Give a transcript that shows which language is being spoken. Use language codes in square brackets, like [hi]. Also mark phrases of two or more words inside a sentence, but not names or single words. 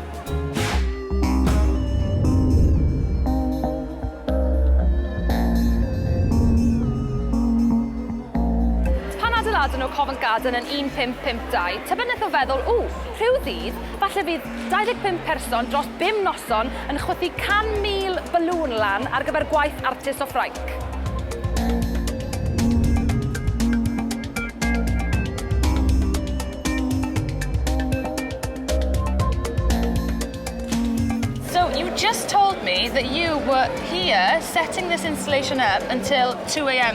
[cy] Adeiladon o Covent Garden yn 1552, tybed wnaeth o feddwl, rhyw ddydd, falle fydd 25 person dros 5 noson yn chwythu 100,000 balwn lan ar gyfer gwaith artist o Ffrainc. [en] So you just told me that you were here setting this installation up until 2 a.m.